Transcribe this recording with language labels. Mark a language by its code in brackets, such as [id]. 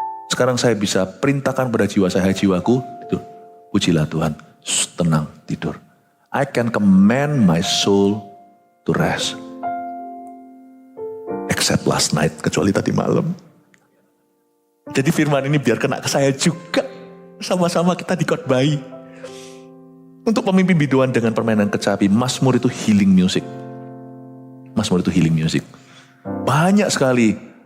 [id] Sekarang saya bisa perintahkan pada jiwa saya, jiwaku, tidur. Pujilah Tuhan, tenang, tidur. [en] I can command my soul to rest. Except last night, [id] kecuali tadi malam. Jadi firman ini biar kena ke saya juga. Sama-sama kita dikotbahi. Untuk pemimpin biduan dengan permainan kecapi, Mazmur itu [en] healing music. [id] Mazmur itu healing music. Banyak sekali.